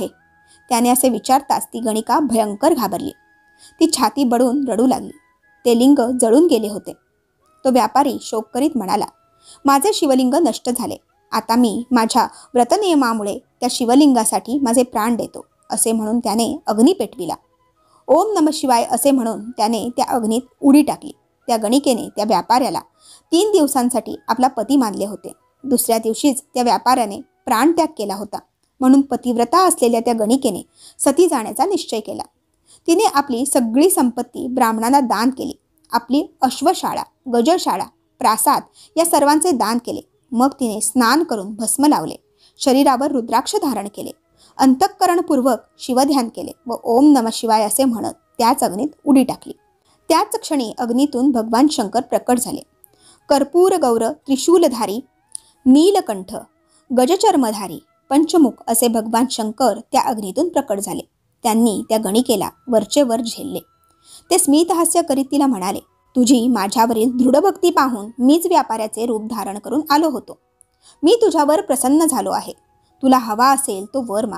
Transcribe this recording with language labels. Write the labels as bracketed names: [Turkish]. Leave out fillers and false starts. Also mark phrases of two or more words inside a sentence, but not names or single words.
[Marathi] त्याने असे विचारताच ती गणिका भयंकर घाबरली. ती छाती बडून रडू लागली. ते लिंग जळून गेले होते. तो व्यापारी शोक करीत म्हणाला, माझे शिवलिंग नष्ट झाले. आता मी माझ्या व्रतनियमामुळे त्या शिवलिंगासाठी माझे प्राण देतो. असे म्हणून त्याने अग्नी पेटविला. ओम नम शिवाय असे म्हणून त्याने त्या अग्नीत उडी टाकली. त्या गणिकेने त्या व्यापाऱ्याला 3 दिवसांसाठी आपला पती मानले होते. दुसऱ्या दिवशीच त्या व्यापाऱ्याने प्राणत्याग केला होता. म्हणून पतिव्रता असलेल्या त्या गणिकेने सती जाण्याचा निश्चय केला. तिने आपली सगळी संपत्ती ब्राह्मणांना दान केली. आपली अश्वशाळा, गजशाळा, प्रासाद या सर्वांचे दान केले. मग तिने स्नान करून भस्म लावले, शरीरावर रुद्राक्ष धारण केले, अंतःकरणपूर्वक शिवध्यान केले व ओम नम शिवाय असे म्हणत त्याच अग्नीत उडी टाकली. त्याच क्षणी अग्नीतून भगवान शंकर प्रकट झाले. कर्पूर गौर त्रिशूलधारी, नीलकंठ, गजचर्मधारी, पंचमुख असे भगवान शंकर त्या अग्नीतून प्रकट झाले. त्यांनी त्या गणिकेला वरचे वर झेलले. ते स्मितहास्य करीत तिला म्हणाले, तुझी माझ्यावरील दृढभक्ती पाहून मीच व्यापाऱ्याचे रूप धारण करून आलो होतो. मी तुझ्यावर प्रसन्न झालो आहे. तुला हवा असेल तो वर माग.